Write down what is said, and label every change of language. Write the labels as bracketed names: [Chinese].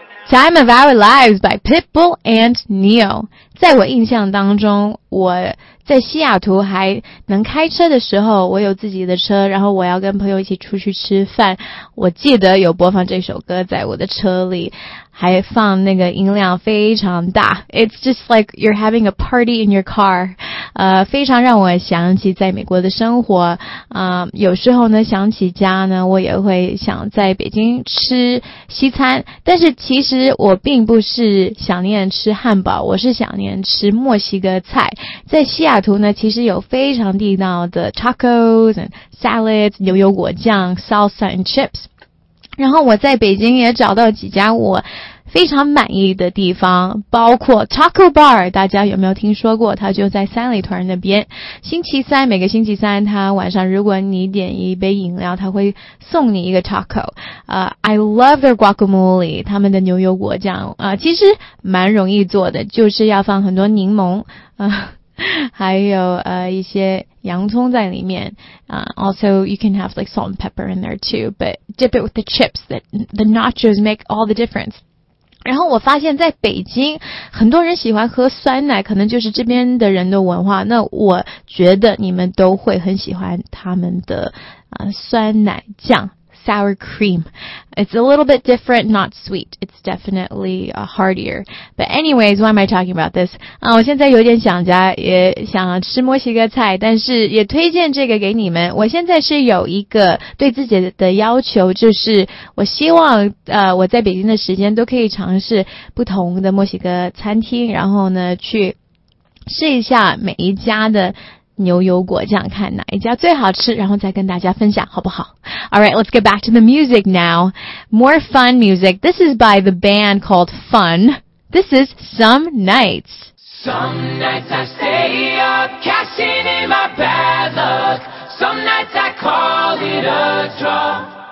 [English] Time of Our Lives by Pitbull and Neo. [Chinese] 在我印象当中，我在西雅图还能开车的时候，我有自己的车，然后我要跟朋友一起出去吃饭，我记得有播放这首歌在我的车里，还放那个音量非常大。 [English] It's just like you're having a party in your car. [Chinese] 非常让我想起在美国的生活。有时候呢想起家呢，我也会想在北京吃西餐，但是其实我并不是想念吃汉堡，我是想念吃墨西哥菜。在西雅图呢，其实有非常地道的 [English] tacos and salads, [Chinese] 牛油果酱 [English] salsa and chips。 [Chinese] 然后我在北京也找到几家我非常满意的地方，包括 Taco Bar, 大家有没有听说过，它就在三里屯那边。星期三，每个星期三它晚上如果你点一杯饮料，它会送你一个 taco。 [English] I love their guacamole, [Chinese] 他们的牛油果酱其实蛮容易做的，就是要放很多柠檬还有一些洋葱在里面。 [English] Also, you can have like salt and pepper in there too, but dip it with the chips that the nachos make all the difference. [Chinese] 然后我发现在北京很多人喜欢喝酸奶，可能就是这边的人的文化，那我觉得你们都会很喜欢他们的酸奶酱 sour cream. [English] It's a little bit different, not sweet. It's definitely heartier. But anyways, why am I talking about this? [Chinese] 我现在有点想家，也想吃墨西哥菜，但是也推荐这个给你们。我现在是有一个对自己的要求，就是我希望我在北京的时间都可以尝试不同的墨西哥餐厅，然后呢去试一下每一家的牛油果酱，看哪一家最好吃，然后再跟大家分享，好不好？ [English] Alright, let's get back to the music now. More fun music. This is by the band called Fun. This is Some Nights. Some nights I stay up, cashing in my bad luck. Some nights I call it a draw.